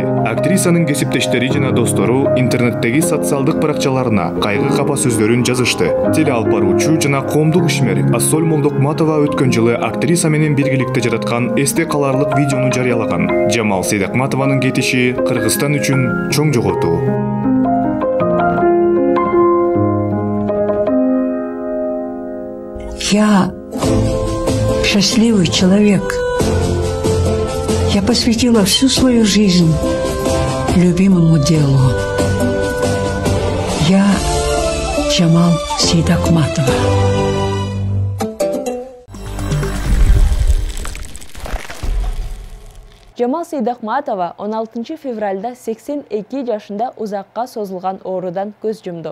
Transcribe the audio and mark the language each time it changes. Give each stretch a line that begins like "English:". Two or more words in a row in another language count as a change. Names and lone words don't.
Kyrgyz: Актрисанын кесиптештери жана достору интернеттеги социалдык баракчаларына кайгы капа сөздөрүн жазышты. Теле алып баруучу жана коомдук ишмер Ассоль Молдокматова өткөн жылы актриса менен биргеликте жараткан эсте каларлык видеону жарыялаган. Жамал Сейдакматованын кетиши Кыргызстан үчүн чоң жоготуу.
Russian: Я счастливый человек. Я посвятила всю свою жизнь любимому делу. Я Жамал Сейдакматова.
Kyrgyz: Жамал Сейдакматова 16 февралда 82 жашында узакка созулган оорудан көз жумду.